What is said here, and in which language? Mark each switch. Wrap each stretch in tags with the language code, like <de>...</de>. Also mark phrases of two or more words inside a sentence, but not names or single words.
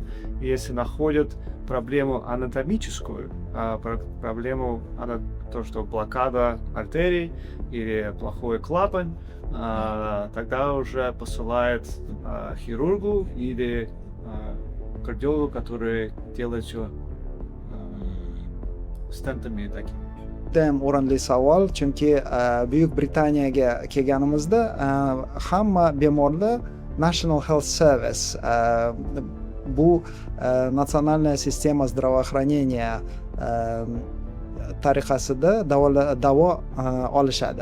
<ru>И если находят проблему анатомическую, проблему, то, что блокада артерий или плохой клапан, тогда уже посылает хирургу или кардиологу, который делает все stentами такими.</ru> <uz>Judayam o'rinli savol, chunki Buyuk Britaniyaga kelganimizda hamma bemorlar National Health Service, bu natsionalная sistema здравоохранения tariqasida davo olishadi.</uz>